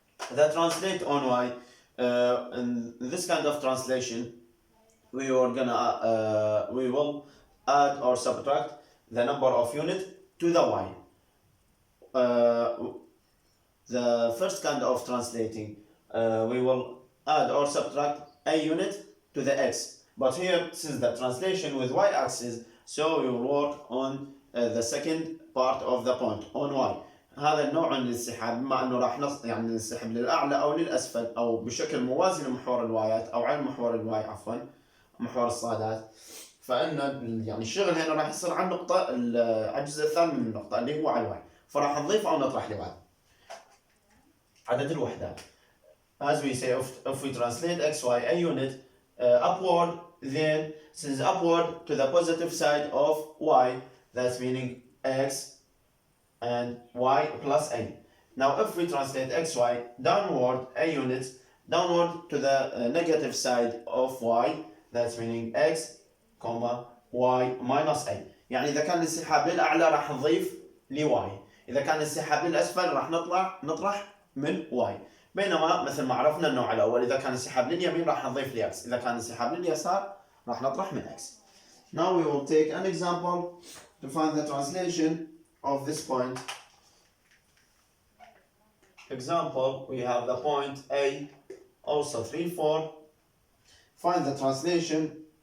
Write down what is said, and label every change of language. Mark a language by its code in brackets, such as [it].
[en] The translate on y in this kind of translation we will add or subtract the number of units to the y. The first kind of translating we will add or subtract a unit to the x, but here since the translation with y-axis so we will work on the second part of the point on y. [ar] هذا النوع من الانسحاب بما انه راح يعني ننسحب للاعلى او للاسفل او بشكل موازي لمحور الوايات او على محور الواي عفوا محور الصادات. فان يعني الشغل هنا راح يصير على النقطه على الجزء الثاني من النقطه اللي هو على الواي، فراح نضيف او نطرح لبعض عدد الوحدات. [en] As we say, if we translate x, y, a unit upward, then since upward to the positive side of y, that's meaning x and y plus a. Now if we translate x, y downward, a unit downward to the negative side of y, that's meaning x, y minus a. [ar] يعني إذا كان الانسحاب للأعلى راح نضيف ل y، إذا كان الانسحاب للأسفل راح نطرح من y. بينما مثل ما عرفنا النوع الأول إذا كان الانسحاب لليمين راح نضيف ل x، إذا كان الانسحاب لليسار راح نطرح من x. [en] Now we will take an example to find the translation of this point. Example, we have the point A, also 3, 4. Find the translation.